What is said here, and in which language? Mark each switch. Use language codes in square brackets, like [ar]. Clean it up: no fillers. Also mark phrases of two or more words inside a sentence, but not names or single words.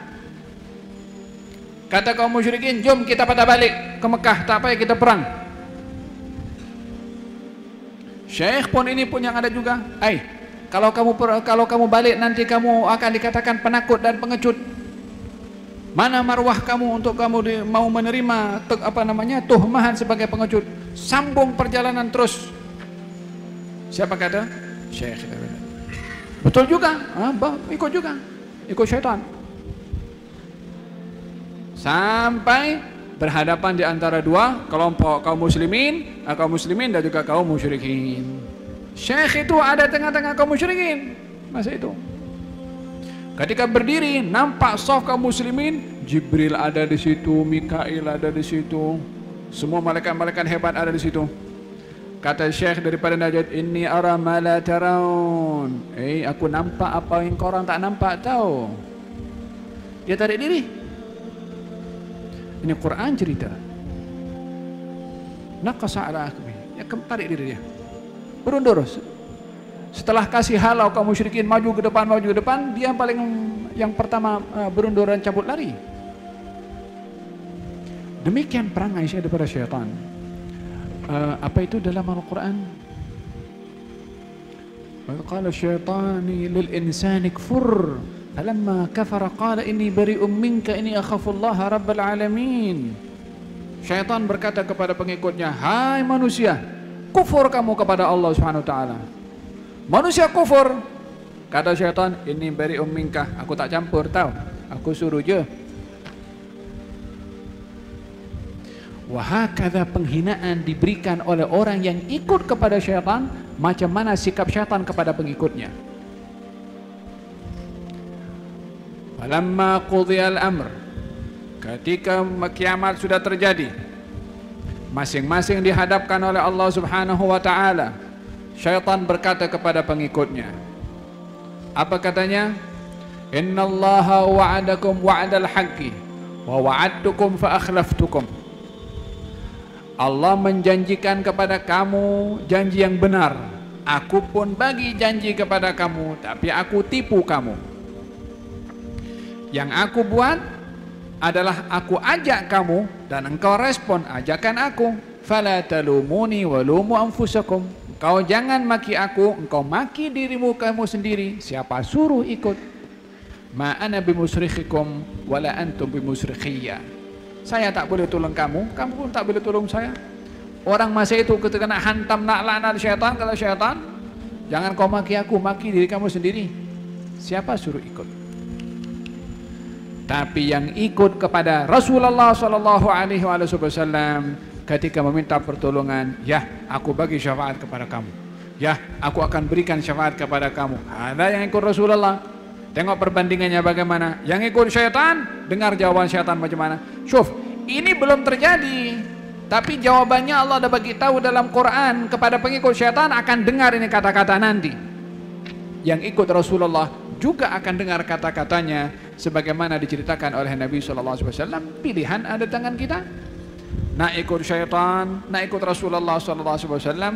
[ms] Kata kaum musyrikin, jom kita pada balik ke Mekah, tak payah kita perang. Syekh pun ini pun yang ada juga, kalau kamu balik nanti kamu akan dikatakan penakut dan pengecut. Mana marwah kamu untuk kamu mau menerima tuhmahan sebagai pengecut? Sambung perjalanan terus. Siapa kata? Syekh. Betul juga, ikut juga, ikut syaitan. Sampai berhadapan di antara dua kelompok kaum muslimin dan juga kaum musyrikin. Syekh itu ada tengah-tengah kaum musyrikin masa itu. Ketika berdiri nampak shaf kaum muslimin, Jibril ada di situ, Mikail ada di situ, semua malaikat-malaikat hebat ada di situ. Kata Syekh daripada Najd, [ar] إني أرى ما لا ترون. [ms] Aku nampak apa yang korang tak nampak tahu. Dia tarik diri. Ini Quran cerita. [ar] نكص على عقبيه. [ms] Dia tarik diri dia. Berundur. Setelah kasih halau kaum musyrikin maju ke depan, dia yang pertama berundur dan cabut lari. Demikian perangai saya daripada syaitan. Apa itu dalam Al-Quran? [ar] قال الشيطان للإنسان اكفر فلما كفر قال إني بريء منك إني أخاف الله رب العالمين. [ms] Syaitan berkata kepada pengikutnya, hai manusia, kufur kamu kepada Allah [ar] سبحانه وتعالى. [ms] Manusia kufur. Kata syaitan, [ar] إني بريء منك, [ms] aku tak campur tahu, aku suruh je. Wahakadha penghinaan diberikan oleh orang yang ikut kepada syaitan, macam mana sikap syaitan kepada pengikutnya. [ar] فلما قضي الأمر, [ms] ketika kiamat sudah terjadi, masing-masing dihadapkan oleh Allah [ar] سبحانه وتعالى, [ms] syaitan berkata kepada pengikutnya, apa katanya? [ar] إن الله وعدكم وعد الحق ووعدتكم فأخلفتكم. [ms] Allah menjanjikan kepada kamu janji yang benar, aku pun bagi janji kepada kamu, tapi aku tipu kamu. Yang aku buat adalah aku ajak kamu dan engkau respon ajakan aku. [ar] فلا تلوموني ولوموا أنفسكم. [ms] Kau jangan maki aku, engkau maki dirimu kamu sendiri. Siapa suruh ikut? [ar] ما أنا بمصرخكم ولا أنتم بمصرخي. [ms] Saya tak boleh tolong kamu, kamu pun tak boleh tolong saya. Orang masa itu ketika nak hantam, nak laknat syaitan, kata syaitan, jangan kau maki aku, maki diri kamu sendiri. Siapa suruh ikut? Tapi yang ikut kepada Rasulullah [ar] صلى الله عليه وسلم [ms] ketika meminta pertolongan, ya aku bagi syafaat kepada kamu, ya aku akan berikan syafaat kepada kamu. Ada yang ikut Rasulullah. Tengok perbandingannya bagaimana. Yang ikut syaitan, dengar jawaban syaitan macam mana. Syuf, ini belum terjadi, tapi jawabannya Allah dah bagi tahu dalam Quran kepada pengikut syaitan akan dengar ini kata-kata nanti. Yang ikut Rasulullah juga akan dengar kata-katanya sebagaimana diceritakan oleh Nabi SAW. Pilihan ada tangan kita. Nak ikut syaitan, nak ikut Rasulullah SAW.